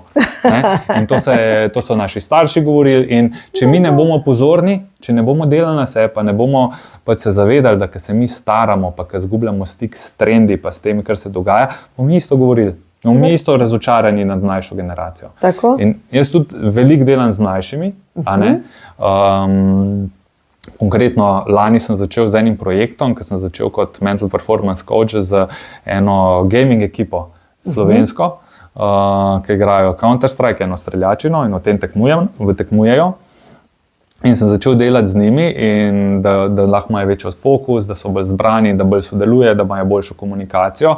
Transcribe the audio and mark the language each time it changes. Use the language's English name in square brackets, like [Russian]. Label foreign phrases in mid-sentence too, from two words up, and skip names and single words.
[Slovenian] In to so naši starši govorili in če mi ne bomo pozorni, če ne bomo delali na sebe, pa ne bomo pa se zavedali, da ko se mi staramo, pa ko izgubljamo stik s trendi, pa s tem, kar se dogaja, bomo mi isto govorili. Mi isto razočarani nad mlajšo generacijo. In jaz tudi veliko delam z mlajšimi. Konkretno lani sem začel z enim projektom, ki sem začel kot [English] mental performance coach [Slovenian] z eno gaming ekipo slovensko, ki igrajo Counter-Strike, eno streljačino in o tem tekmujejo. In sem začel delati z njimi, in da lahko imajo večji fokus, da so bolj zbrani, da bolj sodelujejo, da imajo boljšo komunikacijo.